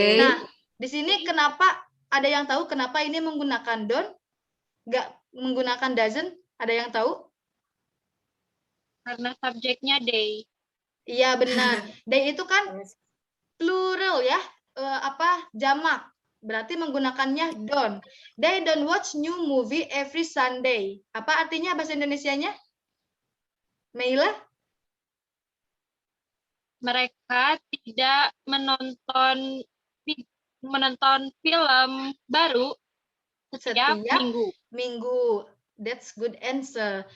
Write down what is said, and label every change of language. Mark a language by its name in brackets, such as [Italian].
[Indonesian] Nah, di sini kenapa ada yang tahu kenapa ini menggunakan don't? Nggak menggunakan doesn't? Ada yang tahu? Karena subjeknya they. Iya, benar. They itu kan plural ya, jamak. Berarti menggunakannya don't. [English] They don't watch new movie every Sunday. [Indonesian] Apa artinya bahasa Indonesianya? Meila? Mereka tidak menonton film baru setiap minggu. [English] Minggu. That's good answer.